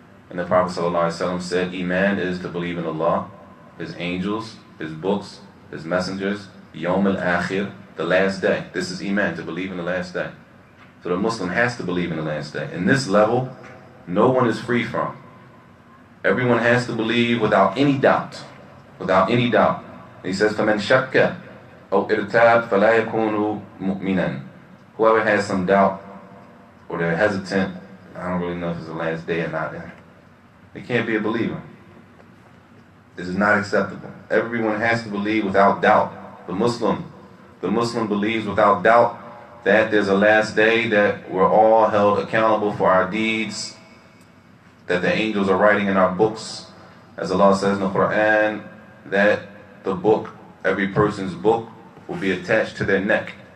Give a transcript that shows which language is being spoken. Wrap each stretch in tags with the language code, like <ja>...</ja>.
<en>And the Prophet ﷺ said, Iman is to believe in Allah, His angels, His books, His messengers, Yawm al-Akhir, the last day. This is Iman, to believe in the last day. So the Muslim has to believe in the last day. In this level, no one is free from. Everyone has to believe without any doubt. Without any doubt. He says,</en> <ar>فَمَنْ شَكَّ أَوْ إِرْتَابَ فَلَا يَكُونُ مُؤْمِنًا.</ar> <en>Whoever has some doubt or they're hesitant, I don't really know if it's the last day or not, they can't be a believer. This is not acceptable. Everyone has to believe without doubt. The Muslim believes without doubt that there's a last day, that we're all held accountable for our deeds, that the angels are writing in our books, as Allah says in the Quran, that the book, every person's book, will be attached to their neck.</en>